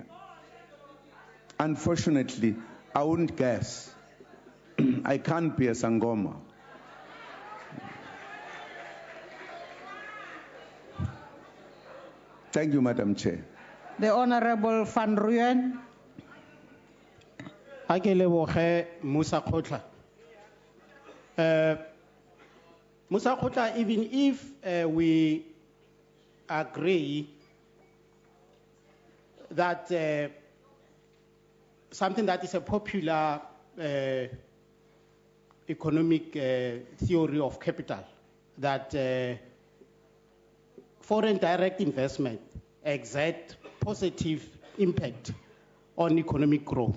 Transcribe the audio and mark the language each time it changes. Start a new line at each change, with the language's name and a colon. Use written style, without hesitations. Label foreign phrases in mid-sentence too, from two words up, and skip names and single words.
English: Unfortunately, I wouldn't guess. I can't be a Sangoma. Thank you, Madam Chair. The Honorable Van Rooyen.
Tswana: Ha ke leboge Musa Khotla. Musa Khotla,
English: even if we agree that something that is a popular economic theory of capital, that foreign direct investment exert positive impact on economic growth.